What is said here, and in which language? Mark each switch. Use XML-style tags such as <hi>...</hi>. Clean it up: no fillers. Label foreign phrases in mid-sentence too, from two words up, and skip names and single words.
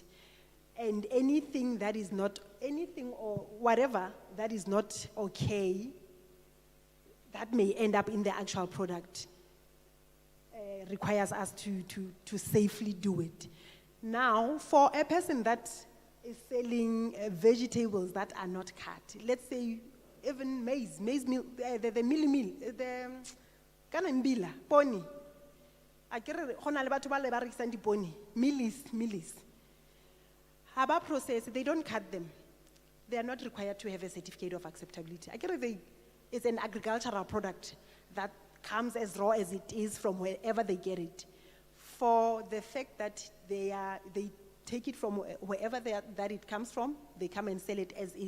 <en>And anything that is not, anything or whatever that is not okay, that may end up in the actual product, requires us to safely do it. Now, for a person that is selling vegetables that are not cut, let's say even maize meal, the meal, the kanambila, pony.</en> <st>Akere hona le batho ba le ba rekisang dipone, millis.</st> <en>Haba process, they don't cut them. They are not required to have a certificate of acceptability. It's an agricultural product that comes as raw as it is from wherever they get it. For the fact that they take it from wherever that it comes from, they come and sell it as is.</en>